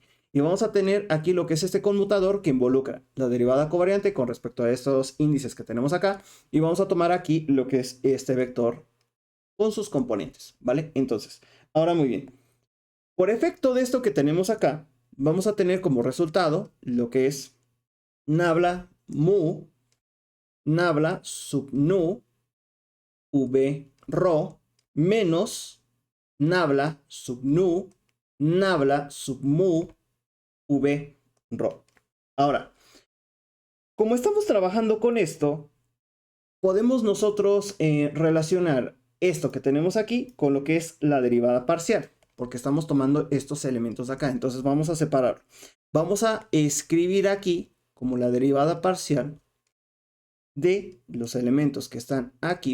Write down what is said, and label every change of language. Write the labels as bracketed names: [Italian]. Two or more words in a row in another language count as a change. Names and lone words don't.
[Spanish] Y vamos a tener aquí lo que es este conmutador que involucra la derivada covariante con respecto a estos índices que tenemos acá. Y vamos a tomar aquí lo que es este vector con sus componentes, ¿vale? Entonces, ahora muy bien. Por efecto de esto que tenemos acá, vamos a tener como resultado lo que es nabla mu, nabla sub nu, v rho, menos nabla sub nu, nabla sub mu, v rho. Ahora, como estamos trabajando con esto, podemos nosotros relacionar esto que tenemos aquí con lo que es la derivada parcial, porque estamos tomando estos elementos de acá. Entonces vamos a separar. Vamos a escribir aquí como la derivada parcial de los elementos que están aquí.